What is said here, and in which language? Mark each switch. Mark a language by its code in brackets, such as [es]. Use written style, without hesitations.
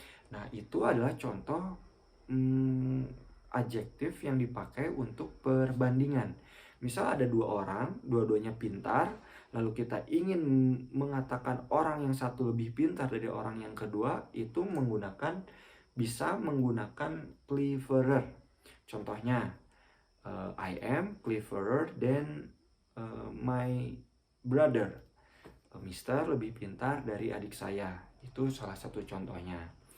[id] Nah, itu adalah contoh adjektif yang dipakai untuk perbandingan. Misal ada dua orang, dua-duanya pintar, lalu kita ingin mengatakan orang yang satu lebih pintar dari orang yang kedua, itu bisa menggunakan cleverer. [en] Contohnya, I am cleverer than my brother. [id] Mister lebih pintar dari adik saya. Itu salah satu contohnya.